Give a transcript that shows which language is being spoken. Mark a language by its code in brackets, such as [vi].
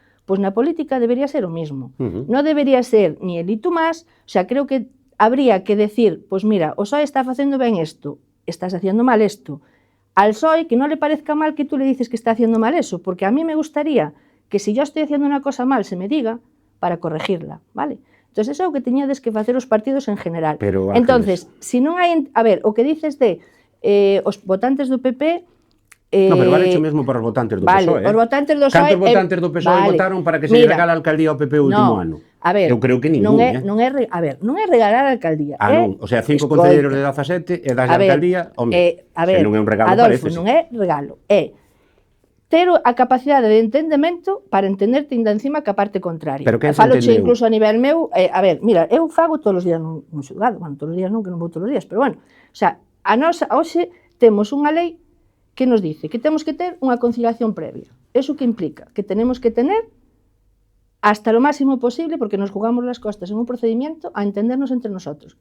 [gl] Pois na política debería ser o mismo. Non debería ser ni el y tú más, o sea, creo que habría que decir, pois mira, o PSOE está facendo ben isto, estás haciendo mal isto. [es] Al PSOE que non le parezca mal que tú le dices que está haciendo mal eso, porque a mí me gustaría que si yo estoy haciendo una cosa mal se me diga para corregirla, ¿vale? [gl] Entonces, eso é o que teñades que facer os partidos en general. Pero, entonces, si non hai... A ver, o que dices de os votantes do PP... no, pero vale hecho mesmo para os votantes do PSOE. Os votantes do PSOE... Cantos votantes do PSOE votaron para que se regala a alcaldía ao PP o último ano? A ver, eu creo que ningún, non é regalar a alcaldía. Non, o sea, 5 concelleiros de 17 e das a alcaldía, home, se non é un regalo, Adolfo, parece. Non é regalo, é ter a capacidade de entendemento para entenderte ainda encima que a parte contraria. Pero que Faloche incluso a nivel meu, a ver, mira, eu fago todos os días nun xulgado, bueno, todos os días non, que non vou todos os días, pero bueno, o sea, a nosa, hoxe temos unha lei que nos dice que temos que ter unha conciliación previa. [es] Eso que implica que tenemos que tener hasta lo máximo posible, porque nos jugamos las costas en un procedimiento a entendernos entre nosotros.